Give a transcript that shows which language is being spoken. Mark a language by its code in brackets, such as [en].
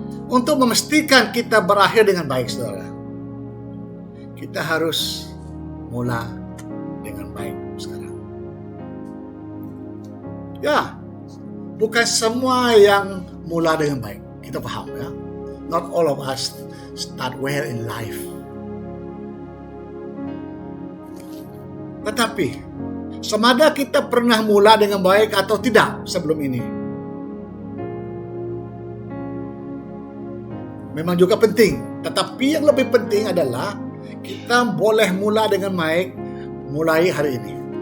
[ms] Untuk memastikan kita berakhir dengan baik, saudara, kita harus mula dengan baik sekarang. Ya, bukan semua yang mula dengan baik. Kita paham, ya. [en] Not all of us start well in life. [ms] Tetapi, semada kita pernah mula dengan baik atau tidak sebelum ini, memang juga penting. Tetapi yang lebih penting adalah kita boleh mula dengan baik mulai hari ini.